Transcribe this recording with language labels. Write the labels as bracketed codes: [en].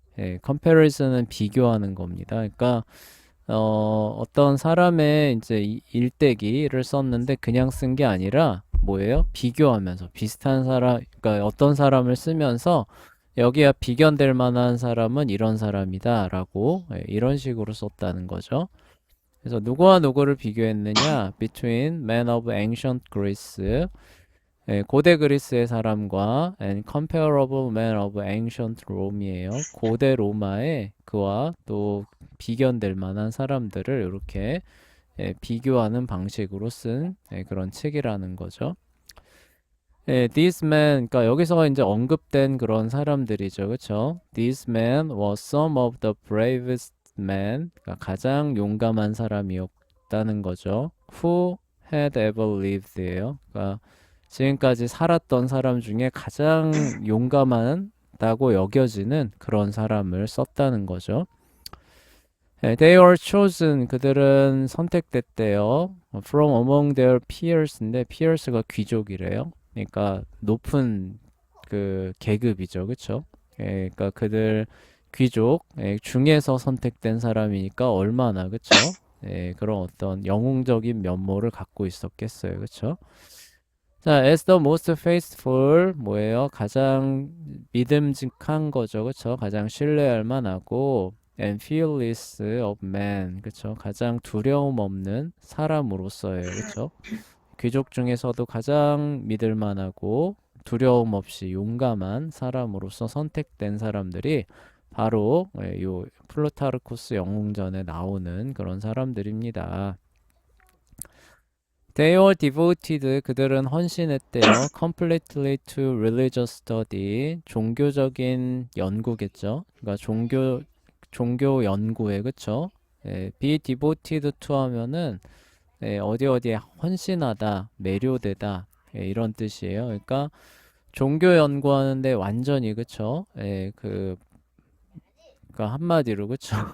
[ko] 예, comparison은 비교하는 겁니다. 그러니까 어떤 사람의 이제 일대기를 썼는데 그냥 쓴 게 아니라 뭐예요? 비교하면서 비슷한 사람, 그러니까 어떤 사람을 쓰면서 여기야 비견될 만한 사람은 이런 사람이다라고 예, 이런 식으로 썼다는 거죠. 그래서 누구와 누구를 비교했느냐? [en] Between men of ancient Greece, [ko] 예, 고대 그리스의 사람과 [en] and comparable men of ancient Rome이에요. [ko] 고대 로마의 그와 또 비견될 만한 사람들을 이렇게 예, 비교하는 방식으로 쓴 예, 그런 책이라는 거죠. 예, [en] these men, [ko] 그러니까 여기서 이제 언급된 그런 사람들이죠, 그렇죠? [en] These men were some of the bravest men, [ko] 그러니까 가장 용감한 사람이었다는 거죠. [en] Who had ever lived예요. [ko] 그러니까 지금까지 살았던 사람 중에 가장 용감하다고 여겨지는 그런 사람을 썼다는 거죠. [en] 예, they were chosen, [ko] 그들은 선택됐대요. [en] From among their peers인데 [ko] peers가 귀족이래요. 그러니까 높은 그 계급이죠, 그렇죠? 예, 그러니까 그들 귀족 예, 중에서 선택된 사람이니까 얼마나 그렇죠? 예, 그런 어떤 영웅적인 면모를 갖고 있었겠어요, 그렇죠? [en] 자, as the most faithful [ko] 뭐예요? 가장 믿음직한 거죠, 그렇죠? 가장 신뢰할 만하고 [en] and fearless of man, [ko] 그렇죠? 가장 두려움 없는 사람으로서예요, 그렇죠? 귀족 중에서도 가장 믿을 만하고 두려움 없이 용감한 사람으로서 선택된 사람들이 바로 예, 요 플루타르코스 영웅전에 나오는 그런 사람들입니다. [en] They were devoted. [ko] 그들은 헌신했대요. [en] Completely to religious study. [ko] 종교적인 연구겠죠. 그러니까 종교 연구에 그쵸? 예, [en] be devoted to [ko] 하면은 예, 어디 어디에 헌신하다, 매료되다 예, 이런 뜻이에요. 그러니까 종교 연구하는데 완전히 그쵸? 예, 그러니까 한마디로 그쵸?